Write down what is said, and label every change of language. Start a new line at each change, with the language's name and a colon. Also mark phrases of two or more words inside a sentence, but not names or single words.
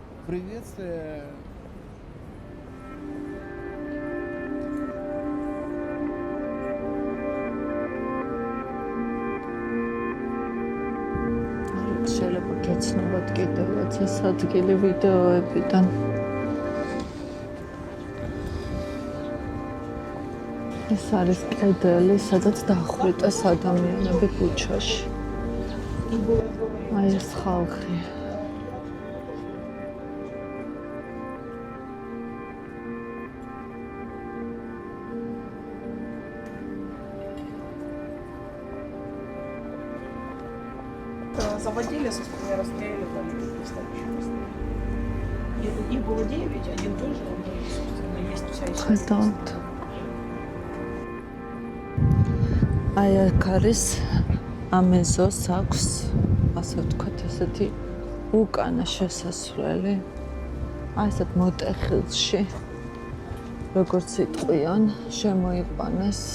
Georgian: შეიძლება გეცნობათ კიდევაც ეს ადგილი ვიდეოებიდან. ეს არის კედელი, სადაც დახვრიტეს ადამიანები ბუჩაში. აი ეს ხალხი.
Russian: Заводили, собственно, расстреливали. Их было 9, один тоже, собственно, есть вся история.
Georgian: აი აქ არის ამეზოს აქვს, ასე ვთქვათ, ესეთი უკანა შესასვლელი. აი ესეთ მოტეხილში, როგორც იტყვიან, შემოიყვანეს.